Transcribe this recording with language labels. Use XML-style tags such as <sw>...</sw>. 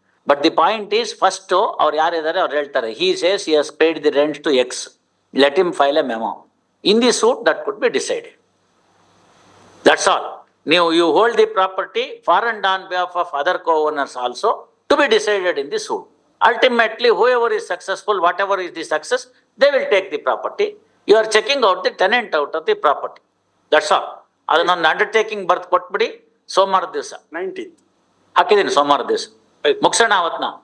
<en>but the point is, first</en> <kn>ಅವ್ರು ಯಾರಿದ್ದಾರೆ ಅವ್ರು ಹೇಳ್ತಾರೆ,</kn> <en>He says he has paid the rent to X, let him file a memo in the suit, that could be decided. That's all. ನೀವು you hold the property for and on behalf of other co-owners also to be decided in the suit. Ultimately, whoever is successful, whatever is the success, they will take the property. You are checking out the tenant out of the property. That's all.</en> <kn>ಅದನ್ನೊಂದು undertaking ಬರ್ದು ಕೊಟ್ಬಿಡಿ. ಸೋಮವಾರ ದಿವಸ</kn> <en>19th</en> <kn>ಹಾಕಿದ್ದೀನಿ, ಸೋಮವಾರ ದಿವಸ ಮುಗಿಸೋಣ ಅವತ್ನ.</kn>